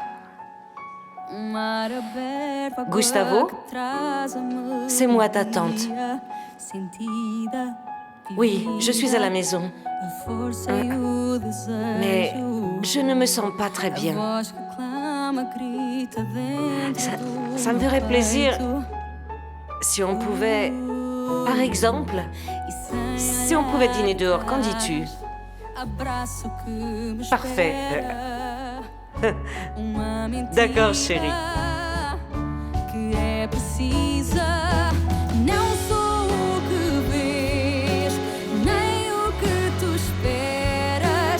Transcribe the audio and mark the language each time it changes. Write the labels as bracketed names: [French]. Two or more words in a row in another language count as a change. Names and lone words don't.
[Portuguese] Mar aberto, água Gustavo, que traz a [French] c'est moi ta tante. [Portuguese] melodia sentida, [French] Oui, je suis à la maison. [Portuguese] a força e o [French] Mais [Portuguese] desejo. [French] je ne me sens pas très [Portuguese] A [French] bien. [Portuguese] voz que clama, grita dentro do [French] Ça me ferait plaisir [Portuguese] peito. [French] si on pouvait, par exemple, si on pouvait dîner dehors, qu'en dis-tu? [Portuguese] Abraço que me [French] Parfait. [Portuguese] espera. Uma mentira [French] D'accord, chérie. [Portuguese] que é precisa. Não sou o que vês, nem o que tu esperas.